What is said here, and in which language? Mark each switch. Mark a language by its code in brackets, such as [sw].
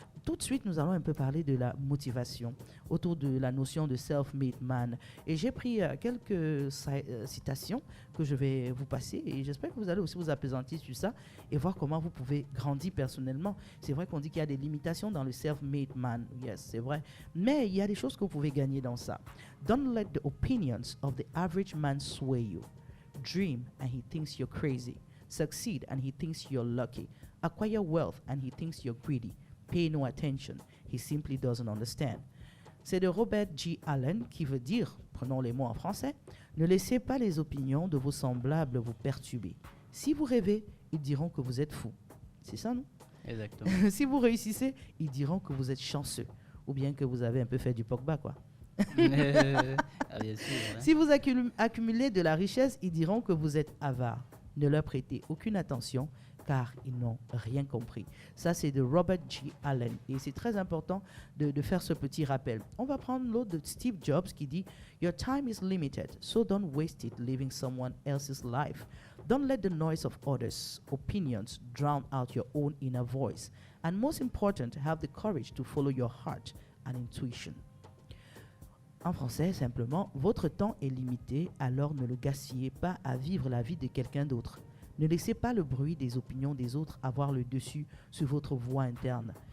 [fr] Tout de suite, nous allons un peu parler de la motivation autour de la notion de self-made man. Et j'ai pris quelques citations que je vais vous passer et j'espère que vous allez aussi vous apaisantir sur ça et voir comment vous pouvez grandir personnellement. C'est vrai qu'on dit qu'il y a des limitations dans le self-made man. Yes, c'est vrai. Mais il y a des choses que vous pouvez gagner dans ça. [en] Don't let the opinions of the average man sway you. Dream and he thinks you're crazy. Succeed and he thinks you're lucky. Acquire wealth and he thinks you're greedy. Pay no attention. He simply doesn't understand. [fr] C'est de Robert G. Allen qui veut dire, prenons les mots en français, ne laissez pas les opinions de vos semblables vous perturber. Si vous rêvez, ils diront que vous êtes fou. C'est ça, non? Exactement. Si vous réussissez, ils diront que vous êtes chanceux ou bien que vous avez un peu fait du Pogba, quoi. Bien sûr, hein. Si vous accumulez de la richesse, ils diront que vous êtes avare. Ne leur prêtez aucune attention car ils n'ont rien compris. Ça, c'est de Robert G. Allen. Et c'est très important de faire ce petit rappel. On va prendre l'autre de Steve Jobs qui dit [en] « Your time is limited, so don't waste it living someone else's life. Don't let the noise of others' opinions drown out your own inner voice. And most important, have the courage to follow your heart and intuition. [fr] » En français, simplement, votre temps est limité, alors ne le gaspillez pas à vivre la vie de quelqu'un d'autre. Ne laissez pas le bruit des opinions des autres avoir le dessus sur votre voix interne.